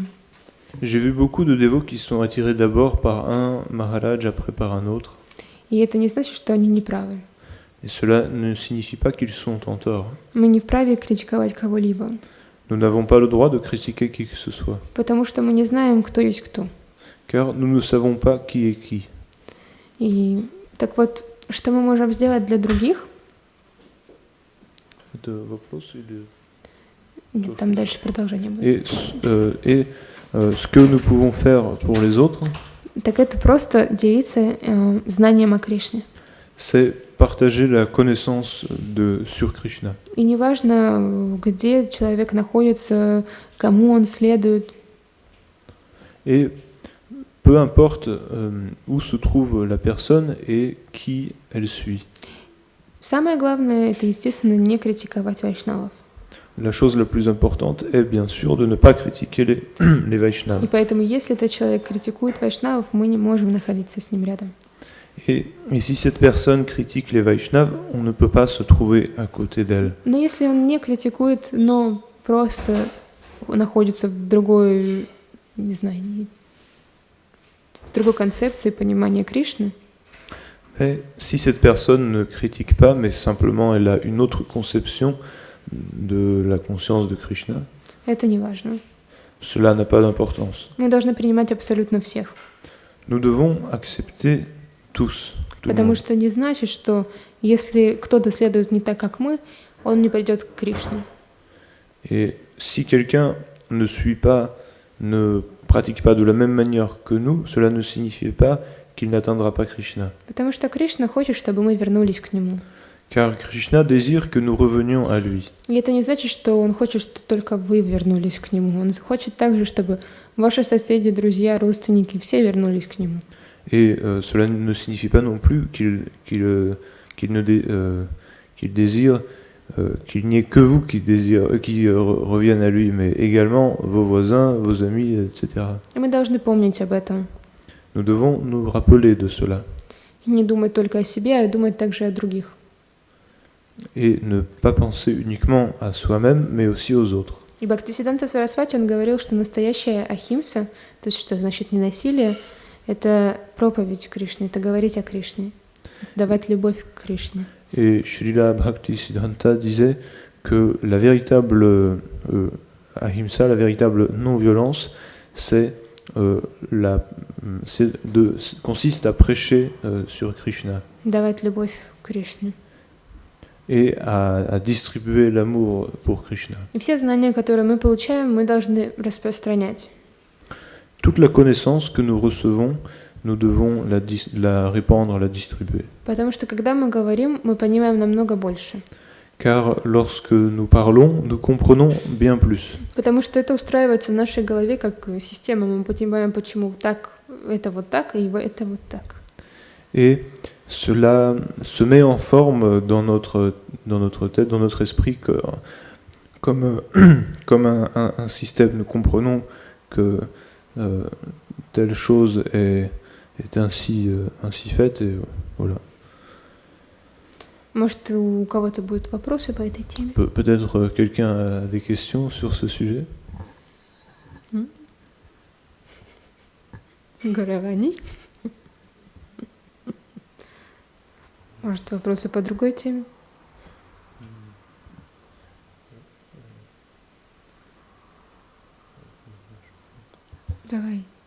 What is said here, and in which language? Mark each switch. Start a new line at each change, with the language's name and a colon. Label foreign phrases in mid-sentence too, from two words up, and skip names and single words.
French: J'ai vu beaucoup de dévots qui sont attirés d'abord par un maharaj, après par un autre.
Russian: И это не значит, что они неправы.
French: Et cela ne signifie pas qu'ils sont en tort.
Russian: Мы не вправе критиковать кого-либо.
French: Nous n'avons pas le droit de critiquer qui que ce soit.
Russian: Потому что мы не знаем, кто есть кто.
French: Car nous ne savons pas qui est qui.
Russian: И так вот, что мы можем сделать для других? Это вопрос или... Нет, там дальше продолжение будет.
French: Et ce que nous pouvons faire pour les autres,
Russian: Так это просто делиться знанием о Кришне.
French: c'est partager la connaissance sur Krishna.
Russian: И неважно, где человек находится, кому он следует.
French: Et peu importe où se trouve la personne et qui elle suit.
Russian: Самое главное, это, естественно, не критиковать вайшнавов.
French: La chose la plus importante est bien sûr de ne pas critiquer les Vaishnavas.
Russian: И поэтому, если этот человек критикует вайшнавов, мы не можем находиться с ним рядом.
French: Et si cette personne critique les Vaishnavas, on ne peut pas se trouver à côté d'elle.
Russian: Но если он не критикует, но просто находится в другой, не знаю, в другой концепции понимания Кришны.
French: Mais si cette personne ne critique pas, mais simplement elle a une autre conception de la conscience de Krishna,
Russian: Это не важно.
French: cela n'a pas d'importance.
Russian: Мы должны принимать абсолютно всех.
French: Nous devons accepter tous. Tout le
Russian: Потому
French: monde.
Russian: что не значит, что если кто-то следует не так, как мы, он не придет к Кришне.
French: Et si quelqu'un ne suit pas, ne pratique pas de la même manière que nous, cela ne signifie pas qu'il n'atteindra pas Krishna.
Russian: Потому что Кришна хочет, чтобы мы вернулись к Нему.
French: Car Krishna désire que nous revenions à lui.
Russian: И это не значит, что Он хочет, чтобы только вы вернулись к Нему. Он хочет также, чтобы ваши соседи, друзья, родственники, все вернулись к Нему.
French: Et cela ne signifie pas non plus qu'il désire qu'il n'y ait que vous qui reviennent à lui, mais également vos voisins, vos amis, etc.
Russian: И мы должны помнить об этом.
French: Nous devons nous rappeler de cela
Russian: И не думать только о себе, а думать также о других.
French: et ne pas penser uniquement à soi-même, mais aussi aux autres.
Russian: И Бхактисиддханта Сарасвати, он говорил, что настоящая ахимса, то есть что значит ненасилие, это проповедь Кришны, это говорить о Кришне, давать любовь к Кришне.
French: Et Srila Bhaktisiddhanta disait que la véritable ahimsa, la véritable non-violence, consiste à prêcher sur Krishna
Russian: Давать любовь к Кришне.
French: et à distribuer l'amour pour Krishna.
Russian: И все знания, которые мы получаем, мы должны распространять.
French: Toute la connaissance que nous recevons, nous devons la répandre, la distribuer.
Russian: Потому что когда мы говорим, мы понимаем намного больше.
French: Car lorsque nous parlons, nous comprenons bien plus.
Russian: Потому что это устраивается в нашей голове как система. Мы понимаем, почему так, это вот так, и это вот так.
French: Et cela se met en forme dans notre tête, dans notre esprit, comme un système. Nous comprenons que telle chose est ainsi faite, et voilà.
Russian: Может, у кого-то будут вопросы по этой теме?
French: Peut-être quelqu'un a des questions sur ce sujet?
Russian: Горавани? Может, вопросы по другой теме? Давай.